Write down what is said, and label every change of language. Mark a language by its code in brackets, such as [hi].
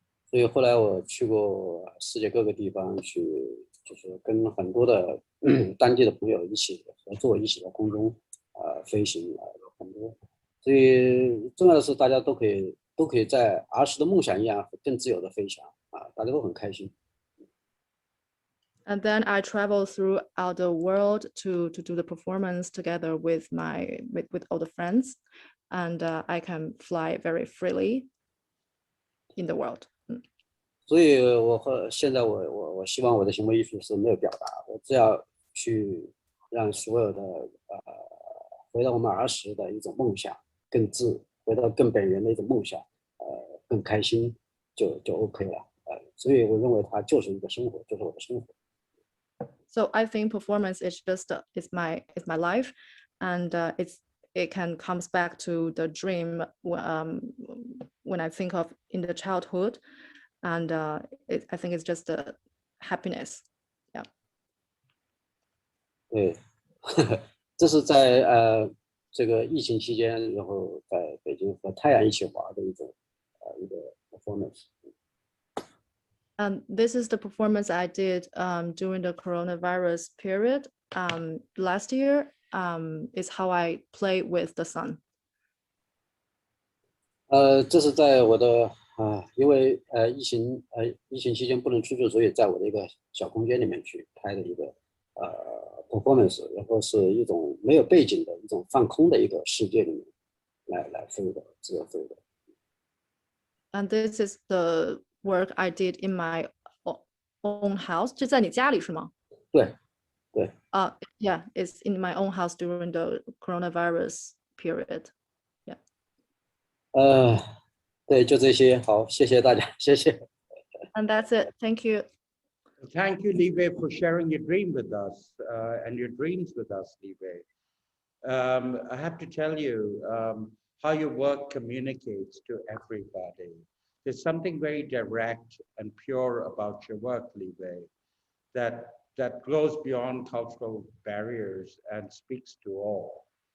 [zh] 所以后来我去过世界各个地方去，就是跟很多的当地的朋友一起合作，一起在空中飞行有很多。所以重要的是大家都可以在儿时的梦想一样更自由的飞翔大家都很开心。 [en] And then I travel throughout the world to do the performance together with all the friends, and I can fly very freely. in the world. [zh] 所以现在我希望我的行为艺术是没有表达，我只要去让所有的回到我们儿时的一种梦想，回到更本源的一种梦想，更开心就 OK 了，所以我认为它就是一个生活，就是我的生活。 [en] So I think performance is just is my life, and it comes back to the dream when I think of in the childhood, and I think it's just a happiness. Yeah. [zh] 对，这是在这个疫情期间，然后在北京和太阳一起滑的一个 performance. [en] And this is the performance I did during the coronavirus period last year. Is how I play with the sun. [zh] 这是在我的因为疫情期间不能出去，所以在我的一个小空间里面去拍的一个performance， 然后是一种没有背景的一种放空的一个世界里面来飞的，自由飞的。 [en] And this is the work I did in my own house. [zh] 就在你家里是吗？对。 [en] Yeah, it's in my own house during the coronavirus period. Yeah. [zh] 对，就这些，好，谢谢大家，谢谢。 [en] And that's it. Thank you. Thank you, Libe, for sharing your dream with us and your dreams with us, Libe. I have to tell you how your work communicates to everybody. There's something very direct and pure about your work, Libe, that goes beyond cultural barriers and speaks to all.